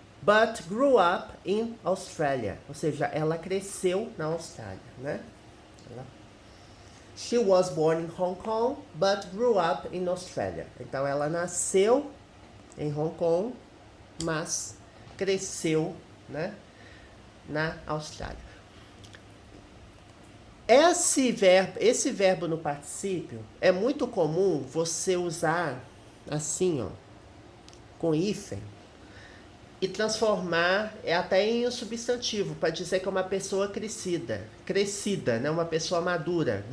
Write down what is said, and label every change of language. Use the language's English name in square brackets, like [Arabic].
[English] But grew up in Australia. [Portuguese] Ou seja, ela cresceu na Austrália, né? [English] She was born in Hong Kong, but grew up in Australia. [Portuguese] Então, ela nasceu em Hong Kong, mas cresceu, né, na Austrália. Esse verbo no particípio é muito comum você usar assim, ó, com hífen, e transformar até em um substantivo, para dizer que é uma pessoa crescida, né, uma pessoa madura.